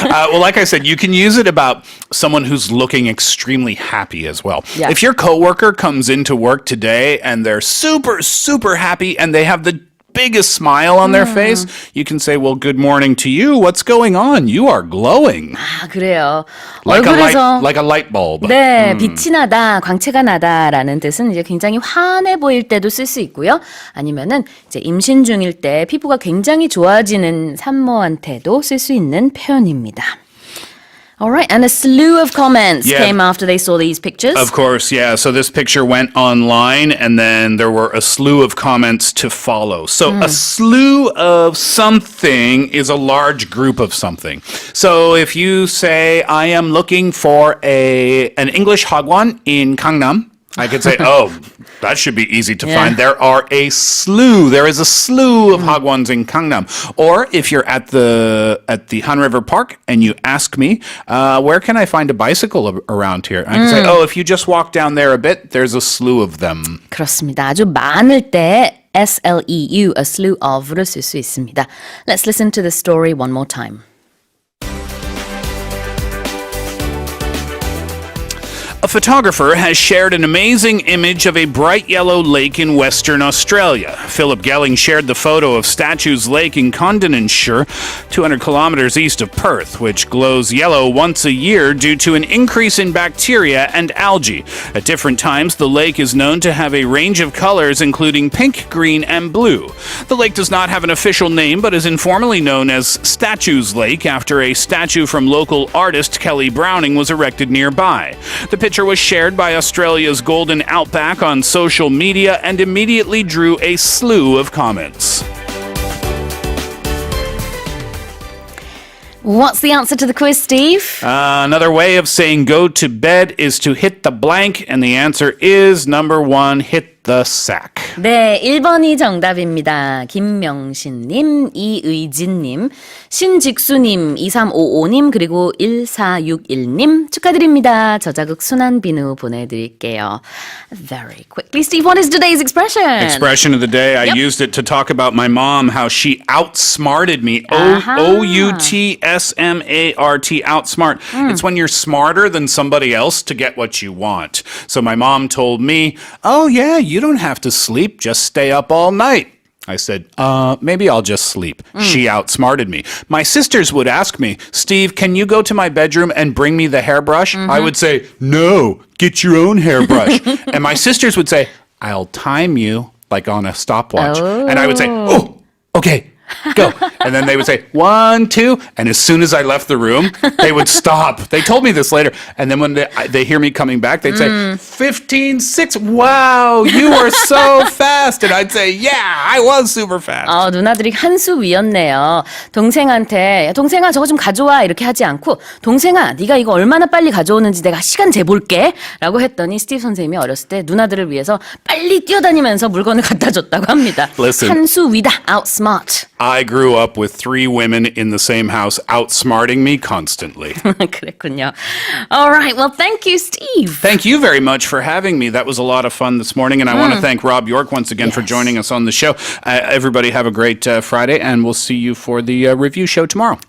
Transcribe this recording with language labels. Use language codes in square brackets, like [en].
[en] Well, like I said, you can use it about someone who's looking extremely happy as well. Yeah. If your coworker comes into work today and they're super, super happy and they have the biggest smile on their face, you can say, well, good morning to you. What's going on? You are glowing. [ko] 아, 그래요. [en] Like [ko] 얼굴에서 [en] a light bulb. [ko] 네, 빛이 나다, 광채가 나다라는 뜻은 이제 굉장히 환해 보일 때도 쓸 수 있고요. 아니면은 이제 임신 중일 때 피부가 굉장히 좋아지는 산모한테도 쓸 수 있는 표현입니다. [en] All right, and a slew of comments came after they saw these pictures. Of course, yeah. So this picture went online, and then there were a slew of comments to follow. So a slew of something is a large group of something. So if you say, I am looking for an English hagwon in Gangnam, I could say, oh, that should be easy to find. There is a slew of hagwons in Gangnam. Or if you're at the Han River Park and you ask me, where can I find a bicycle around here? I can say, oh, if you just walk down there a bit, there's a slew of them. [ko] 그렇습니다. 아주 많을 때 SLEU, a slew of를 쓸 수 있습니다. [en] Let's listen to the story one more time. A photographer has shared an amazing image of a bright yellow lake in Western Australia. Philip Gelling shared the photo of Statues Lake in Condonanshire, 200 kilometers east of Perth, which glows yellow once a year due to an increase in bacteria and algae. At different times, the lake is known to have a range of colors including pink, green, and blue. The lake does not have an official name but is informally known as Statues Lake after a statue from local artist Kelly Browning was erected nearby. The picture was shared by Australia's Golden Outback on social media and immediately drew a slew of comments. What's the answer to the quiz, Steve? Another way of saying go to bed is to hit the blank, and the answer is number 1, hit the sack. [ko] 네, 1번이 정답입니다. 김명신님, 이의진님, 신직수님, 2355님, 그리고 1461님 축하드립니다. 저자극 순한비누 보내드릴게요. [en] Very quickly, Steve, what is today's expression? Expression of the day. I used it to talk about my mom, how she outsmarted me. O-U-T-S-M-A-R-T, outsmart. It's when you're smarter than somebody else to get what you want. So my mom told me, oh yeah, you don't have to sleep, just stay up all night. I said, maybe I'll just sleep. She outsmarted me. My sisters would ask me, Steve, can you go to my bedroom and bring me the hairbrush? I would say, no, get your own hairbrush. And my sisters would say, I'll time you like on a stopwatch. And I would say, oh, okay. Go. And then they would say, 1, 2. And as soon as I left the room, they would stop. They told me this later. And then when they hear me coming back, they'd say, 15, 6. Wow, you were so fast. And I'd say, yeah, I was super fast. [ko] 누나들이 한 수 위였네요. 동생한테 동생아 저거 좀 가져와 이렇게 하지 않고 동생아 네가 이거 얼마나 빨리 가져오는지 내가 시간 재볼게 라고 했더니 스티브 선생님이 어렸을 때 누나들을 위해서 빨리 뛰어다니면서 물건을 갖다 줬다고 합니다. [en] Listen. [ko] 한 수 위다. Outsmart. [en] I grew up with 3 women in the same house outsmarting me constantly. [ko] 그랬군요. [en] All right. Well, thank you, Steve. Thank you very much for having me. That was a lot of fun this morning. And I want to thank Rob York once again for joining us on the show. Everybody have a great Friday, and we'll see you for the review show tomorrow.